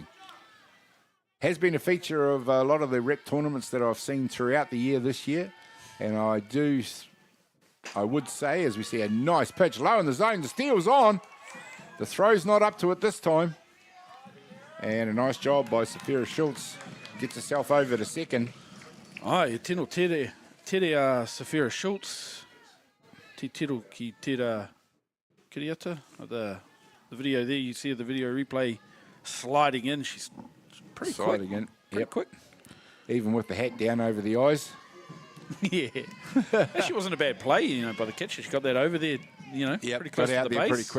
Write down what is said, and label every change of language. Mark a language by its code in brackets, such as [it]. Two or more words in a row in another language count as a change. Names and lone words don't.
[en] Has been a feature of a lot of the rep tournaments that I've seen throughout the year this year. And I would say, as we see a nice pitch low in the zone, the steal's on. The throw's not up to it this time. And a nice job by Sapphira Schultz. Gets herself over to second. [mi] Ai, tino tere Sapphira Schultz. Te tiro ki tera Kiriata. [en] The video there, you see the video replay sliding in. She's pretty sliding quick. In. Pretty quick. Even with the hat down over the eyes. Yeah. Actually wasn't a bad play, you know, by the catcher. She got that over there, you know, pretty close got out to the there base. pretty quick.